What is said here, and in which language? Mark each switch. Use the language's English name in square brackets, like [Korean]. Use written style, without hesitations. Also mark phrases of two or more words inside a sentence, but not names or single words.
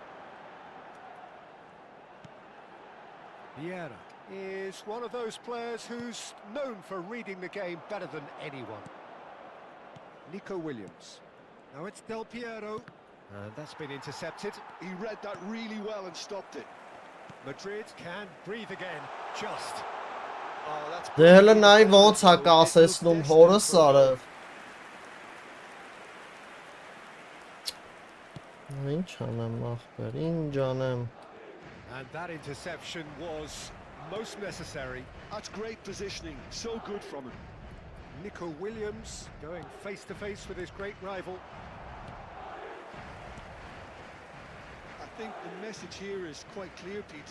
[English] Vieira is one of those players who's known for reading the game better than anyone. Nico Williams. Now it's Del Piero. That's been intercepted. He read that really well and stopped it. Madrid can breathe again. Just. Oh, that's [Armenian] Դե հələ նայ ոնց հա կասեցնում հորս արև։ Ինչ անեմ ախպեր, ինչ անեմ։ [English] And that interception was most necessary. That's great positioning. So good from him. Nico Williams going face to face with his great rival. I think the message here is quite clear, Peter.